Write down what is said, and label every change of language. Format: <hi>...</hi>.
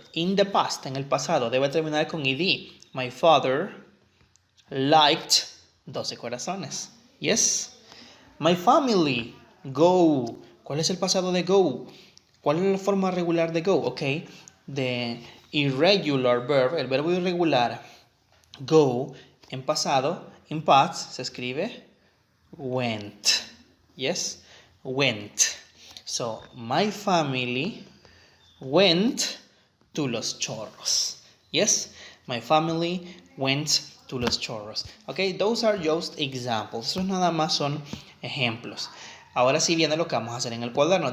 <en>In the past,</en> <es>en el pasado, debe terminar con ed.</es> <en>My father liked 12 corazones. Yes. My family, go.</en> <es>¿Cuál es el pasado de go? ¿Cuál es la forma regular de go? Ok.</es> <en>The irregular verb,</en> <es>el verbo irregular, go, en pasado,</es> <en>in past,</en> <es>se escribe went. Yes. Went.</es> <en>So, my family went to Los Chorros. Yes, my family went to Los Chorros. Okay, those are just examples.</en> <es>Esos nada más son ejemplos. Ahora sí viene lo que vamos a hacer en el cuaderno.</es>